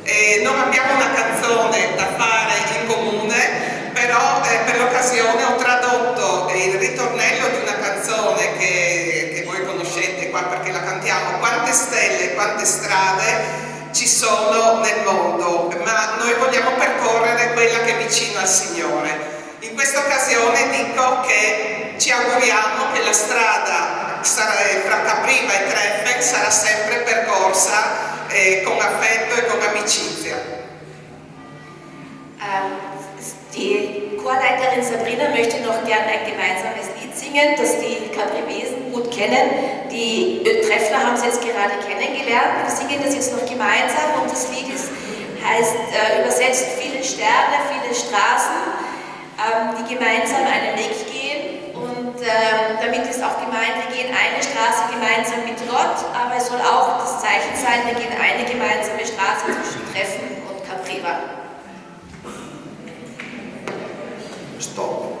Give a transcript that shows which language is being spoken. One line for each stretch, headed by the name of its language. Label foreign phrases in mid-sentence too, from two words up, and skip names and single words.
Italian: Non abbiamo una canzone da fare in comune, però per l'occasione ho tradotto il ritornello di una canzone che voi conoscete qua perché la cantiamo: quante stelle, quante strade ci sono nel mondo, ma noi vogliamo percorrere quella che è vicino al Signore. In questa occasione dico che ci auguriamo che la strada fra Capriva e Treppeck sarà sempre percorsa con affetto e con amicizia.
German: Die Chorleiterin Sabrina möchte noch gerne ein gemeinsames Lied singen, das die Caprivesen gut kennen. Die Treffler haben sie jetzt gerade kennengelernt. Wir singen das jetzt noch gemeinsam und das Lied heißt übersetzt viele Sterne, viele Straßen, die gemeinsam einen Weg gehen. Und damit ist auch gemeint, wir gehen eine Straße gemeinsam mit Gott, aber es soll auch das Zeichen sein, wir gehen eine gemeinsame Straße zwischen Treffen und Capriva. Stop.